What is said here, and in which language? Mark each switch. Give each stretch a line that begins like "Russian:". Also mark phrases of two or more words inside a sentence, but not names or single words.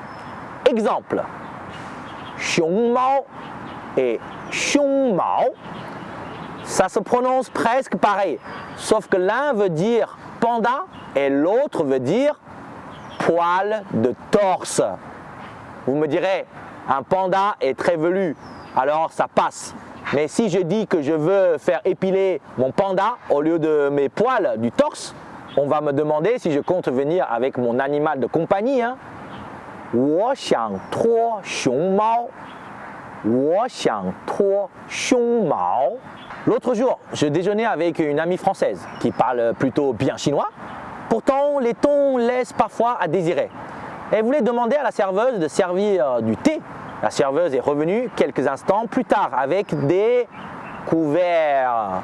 French: Exemple,
Chinese: 熊猫
French: et
Chinese: 熊猫,
French: ça se prononce presque pareil, sauf que l'un veut dire panda et l'autre veut dire poil de torse. Vous me direz, un panda est très velu, alors ça passe. Mais si je dis que je veux faire épiler mon panda au lieu de mes poils du torse, on va me demander si je compte venir avec mon animal de compagnie.
Chinese: 我想脱熊猫，我想脱熊猫。
French: L'autre jour, je déjeunais avec une amie française qui parle plutôt bien chinois. Pourtant, les tons laissent parfois à désirer. Elle voulait demander à la serveuse de servir du thé. La serveuse est revenue quelques instants plus tard avec des couverts.